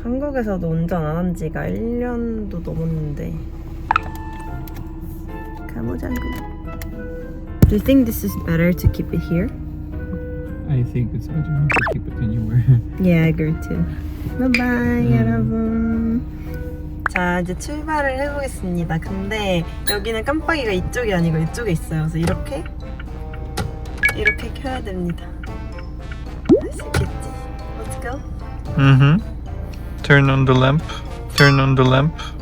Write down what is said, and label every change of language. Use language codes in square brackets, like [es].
[ko] 한국에서도 운전 안 한 지가 1년도 넘었는데. 가보자고. [en] Do you think this is better to keep it here? I think it's better to keep it anywhere. Yeah, I agree too. Bye-bye, [ko] 여러분. 자, 이제 출발을 해보겠습니다. 근데 여기는 깜빡이가 이쪽이 아니고 이쪽에 있어요. 그래서 이렇게 켜야 됩니다. 할 수 있겠지? [en] Let's go. Turn on the lamp. Turn on the lamp.